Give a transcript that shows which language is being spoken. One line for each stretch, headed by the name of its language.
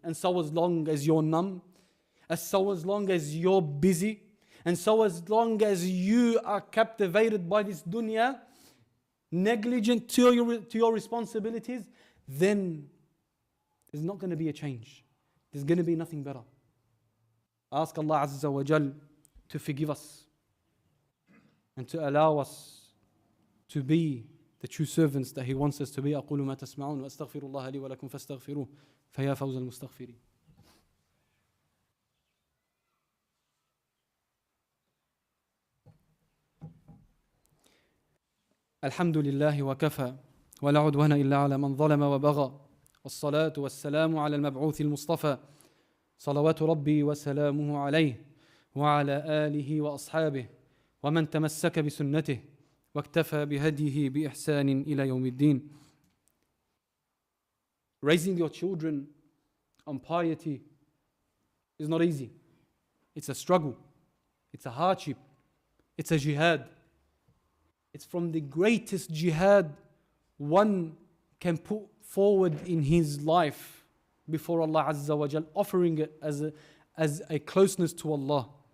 English: And so as long as you're numb, as long as you're busy, and so as long as you are captivated by this dunya, negligent to your responsibilities, then there's not going to be a change. There's going to be nothing better. Ask Allah Azza wa Jal to forgive us and to allow us to be the true servants that He wants us to be.
Arabic: أقول ما تسمعون وأستغفر الله لي ولكم فاستغفروه فيا فوز المستغفرين. الحمد لله وكفى ولا عدوان إلا على من ظلم وبغى والصلاة والسلام على المبعوث المصطفى صلوات ربي وسلامه عليه وعلى آله وأصحابه ومن تمسك بسنته واكتفى بهديه بإحسان إلى يوم الدين.
English: Raising your children on piety is not easy. It's a struggle. It's a hardship. It's a jihad. It's from the greatest jihad one can put forward in his life before Allah Azza wa Jal, offering it as a closeness to Allah.